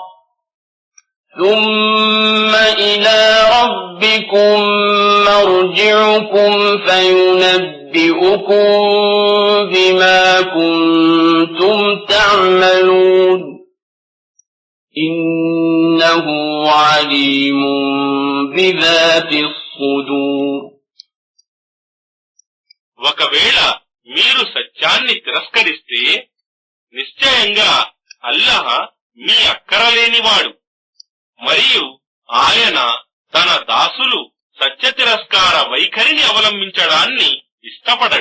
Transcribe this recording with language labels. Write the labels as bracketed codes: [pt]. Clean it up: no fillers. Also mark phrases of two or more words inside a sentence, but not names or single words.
[ar] ثم إلى ربكم مرجعكم فينبئكم بما كنتم تعملون إنه عليم بذات الصدور. [te] ఒకవేళ మీరు సత్యాన్ని తిరస్కరిస్తే నిశ్చయంగా అల్లాహ్ మీ అక్కరలేనివాడు. మరియు ఆయన తన దాసులు సత్య తిరస్కార వైఖరిని అవలంబించడాన్ని ఇష్టపడడు.